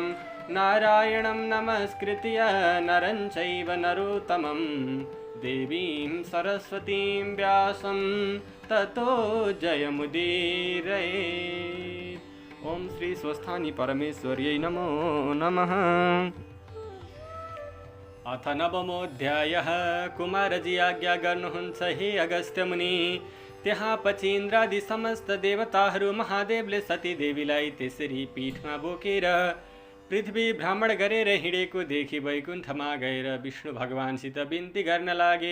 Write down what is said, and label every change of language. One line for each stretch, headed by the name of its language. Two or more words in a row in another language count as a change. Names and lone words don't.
Sanskrit: नारायणं नमस्कृत्य नरं चैव नरोत्तमं देवीं सरस्वतीं व्यासं ततो जयमुदीरये। ओम श्री स्वस्थानी परमेश्वर्यै नमो नमः। अथ 9मोऽध्यायः।
Nepali: कुमारजी आज्ञा गर्नुहुन्छ हे अगस्त्य मुनि। त्यहाँ पछि इन्द्रादि समस्त देवताहरू महादेवले सतीदेवीलाई त्यसरी पीठमा बोकेर पृथ्वी भ्रमण गरेर हिँडेको देखि वैकुण्ठमा गएर विष्णु भगवानसित बिन्ती गर्न लागे।